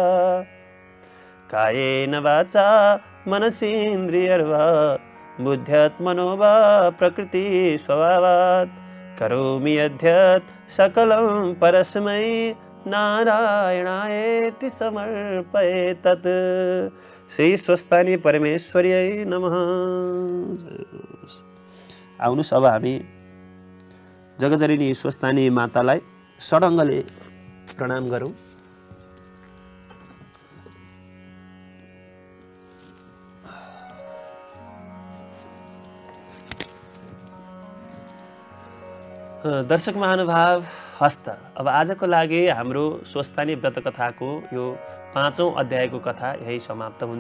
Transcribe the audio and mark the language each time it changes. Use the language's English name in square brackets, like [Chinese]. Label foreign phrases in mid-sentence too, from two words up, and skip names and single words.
[Sanskrit] कायेन वाचा मनसेन्द्रियर्वा बुद्ध्यात्मनो वा प्रकृति स्वभावात् करोमि यद्यत् सकलं परस्मै नारायणायेति समर्पये तत्। श्री स्वस्थानी परमेश्वर्यै नमः। [Nepali] आउनुहोस् अब हामी जगजननी स्वस्थानी मातालाई षडङ्गले प्रणाम गरौँ। दर्शक महानुभाव हस्त, अब आजको लागि हाम्रो स्वस्थानी व्रत कथाको यो 5औं अध्यायको कथा यही समाप्त हुन्छ।